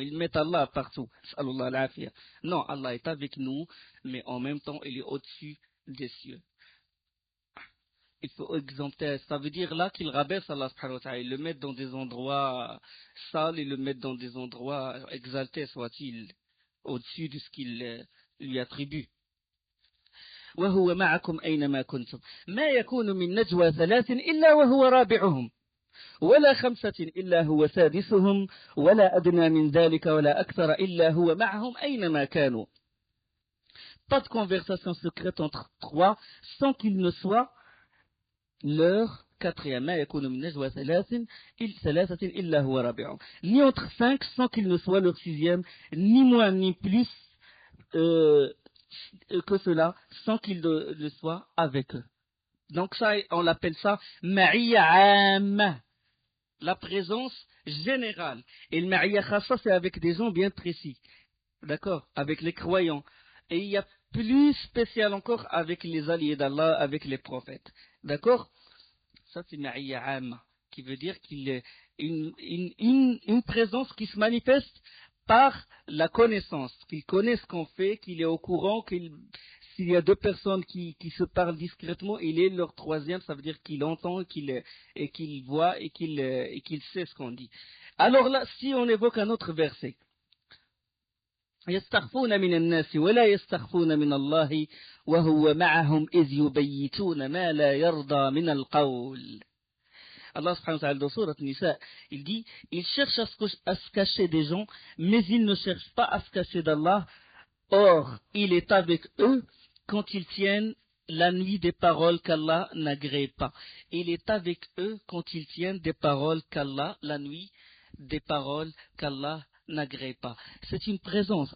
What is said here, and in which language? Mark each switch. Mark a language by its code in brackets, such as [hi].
[fr] Il met Allah partout. Sallallahu alayhi wa. Non, Allah est avec nous, mais en même temps il est au-dessus des cieux. Il faut exempter, ça veut dire là qu'il rabaisse Allah subhanahu wa ta'ala, il le met dans des endroits sales, il le met dans des endroits exaltés, soit-il, au-dessus de ce qu'il lui attribue. [ar] وهو معكم أينما كنتم ما يكون من نجوى 3 إلا وهو رابعهم ولا 5 إلا هو سادسهم ولا أدنى من ذلك ولا أكثر إلا هو معهم أينما كانوا. [fr] Pas de conversation secrète entre 3 sans qu'il ne soit leur 4e. [ar] ما يكون من نجوى 3 إلا هو رابعهم. [fr] Ni entre 5 sans qu'il ne soit leur 6e, ni moins ni plus que cela, sans qu'il le soit avec eux. Donc ça, on l'appelle ça ma'iyya amma, la présence générale. Et le ma'iyya khassa, c'est avec des gens bien précis. D'accord? Avec les croyants. Et il y a plus spécial encore avec les alliés d'Allah, avec les prophètes. D'accord? Ça c'est ma'iyya amma, qui veut dire qu'il est une présence qui se manifeste par la connaissance, qu'il connaît ce qu'on fait, qu'il est au courant, s'il y a 2 personnes qui se parlent discrètement, il est leur 3e, ça veut dire qu'il entend et qu'il voit et qu'il sait ce qu'on dit. Alors là, si on évoque un autre verset, [ar] يستخفون من الناس ولا يستخفون من الله وهو معهم إذ يبيتون ما لا يرضى من القول. [fr] Allah subhanahu wa ta'ala dans Sourate Nisa, il dit, ils cherchent à se cacher des gens, mais ils ne cherchent pas à se cacher d'Allah. Or, il est avec eux quand ils tiennent la nuit des paroles qu'Allah n'agrée pas. Il est avec eux quand ils tiennent des paroles qu'Allah, la nuit, des paroles qu'Allah n'agrée pas. C'est une présence.